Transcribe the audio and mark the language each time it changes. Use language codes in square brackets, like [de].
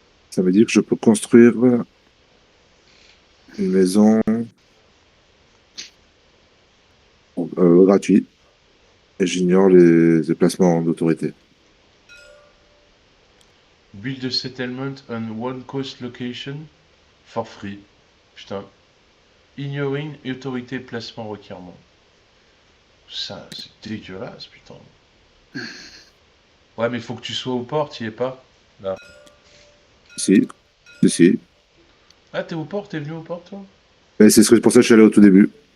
[fr] Ça veut dire que je peux construire une maison gratuite et j'ignore les déplacements d'autorité. [en] Build a settlement on one coast location for free. [fr] Putain. [en] Ignoring autorité placement requirement. [fr] Ça, c'est dégueulasse, putain. Ouais, mais faut que tu sois au port, t'y es pas? Là. Si, si, si. Ah, t'es au port, t'es venu au port, toi? Mais c'est pour ça que je suis allé au tout début.